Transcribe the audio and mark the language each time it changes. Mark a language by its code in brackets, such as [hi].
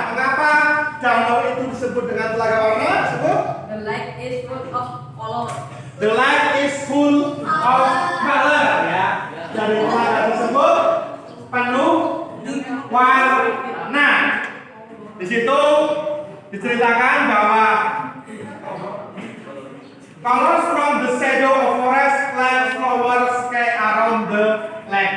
[id] Mengapa danau itu disebut dengan Telaga Warna? Sebut. [en] The lake is full of color. The lake is full of color, ya. [id] Dari telaga tersebut penuh warna. Di situ diceritakan bahwa [en] colors from the shadow of forest, plants, flowers, sky around the lake.